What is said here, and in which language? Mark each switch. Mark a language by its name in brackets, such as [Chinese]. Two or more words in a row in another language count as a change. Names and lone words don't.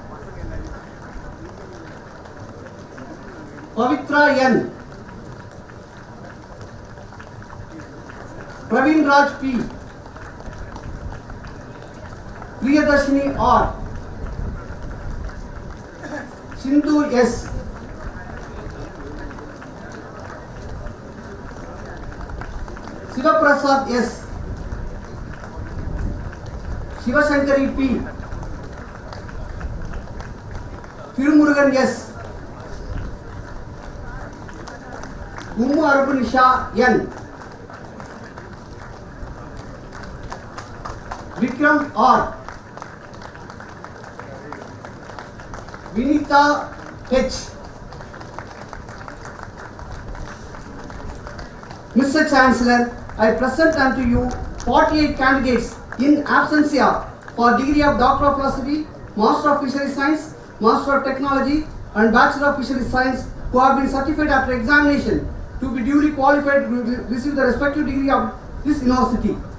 [English] Pavitra N. Praveen Raj P. Priyadarshini R. Sindhu S. Sivaprasad S. Shivashankari P. Tirumurugan S. Ummu Arabunisha N. Vikram R. Vinita H. Mr. Chancellor, I present unto you 48 candidates in absentia for degree of Doctor of Philosophy, Master of Fisheries Science, Master of Technology and Bachelor of Fisheries Science who have been certified after examination to be duly qualified to receive the respective degree of this university.